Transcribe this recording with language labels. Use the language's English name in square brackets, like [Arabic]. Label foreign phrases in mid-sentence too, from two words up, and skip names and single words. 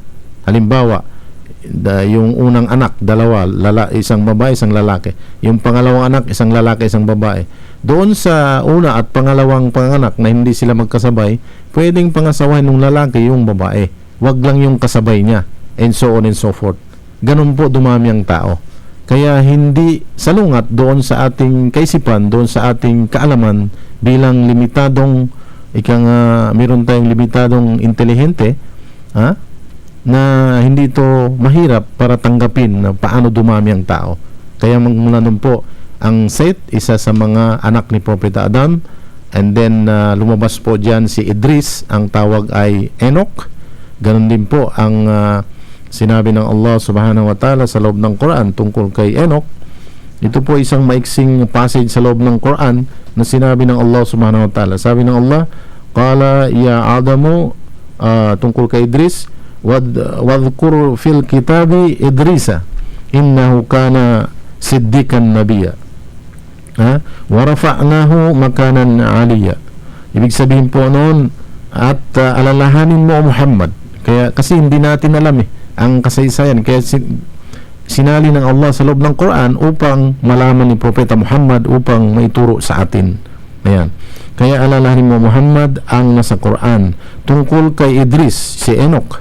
[Filipino] Halimbawa, yung unang anak, dalawa, isang babae, isang lalaki. Yung pangalawang anak, isang lalaki, isang babae. Doon sa una at pangalawang panganak na hindi sila magkasabay, pwedeng pangasawahin ng lalaki yung babae. Wag lang yung kasabay niya, [English] and so on and so forth. [Filipino] Ganun po dumami ang tao. Kaya hindi salungat doon sa ating kaisipan, doon sa ating kaalaman, bilang limitadong meron tayong limitadong intelihente, na hindi ito mahirap para tanggapin na paano dumami ang tao. Kaya magmula nun po, ang Seth, isa sa mga anak ni propeta Adam, [English] and then [Filipino] lumabas po dyan si Idris, ang tawag ay Enoch. Ganon din po ang sinabi ng Allah [Arabic] سبحانه وتعالى [Filipino] sa loob ng Quran tungkol kay Enoch. Ito po isang maiksing passage sa loob ng Quran na sinabi ng Allah [Arabic] سبحانه وتعالى. [Filipino] Sabi ng Allah, [Arabic] قال يا آدم, [Filipino] tungkol kay Idris, [Arabic] واذكر في الكتاب إدريس إنه كان صديقا نبيا ورفعناه مكانا عليا. [Filipino] Ibig sabihin po noon, at alalahanin mo Muhammad, kasi hindi natin alam ang kasaysayan, kaya sinali ng Allah sa loob ng Quran upang malaman ni Propeta Muhammad, upang maituro sa atin. Ayan. Kaya alalahanin mo Muhammad ang nasa Quran tungkol kay Idris, si Enoch.